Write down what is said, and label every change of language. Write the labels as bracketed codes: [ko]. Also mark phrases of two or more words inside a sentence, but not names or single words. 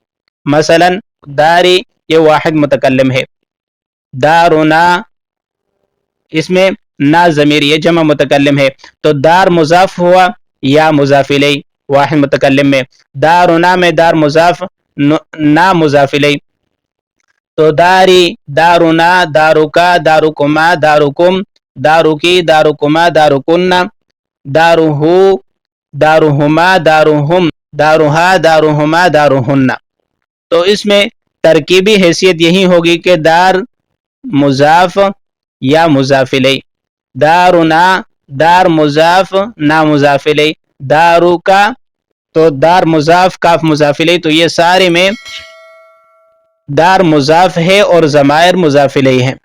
[ur] مثلا داری یہ واحد متکلم ہے. دارنا اس میں نا ضمیر یہ جمع متکلم ہے تو دار مضاف ہوا یا مضاف الیہ واحد متکلم میں. دارنا میں دار مضاف نا مضاف الیہ تو [ar] داری دارنا دارکا دارکما دارکم دارکی دارکما دارکن دارہو دارہما دارہم دارہا دارہما دارہن. [ur] تو اس میں ترکیبی حیثیت یہی ہوگی کہ دار مضاف یا مضاف الیہ. دارنا دار مضاف نا مضاف الیہ. دارو کا تو دار مضاف کاف مضاف الیہ. تو یہ سارے میں دار مضاف ہے اور ضمائر مضاف الیہ ہیں.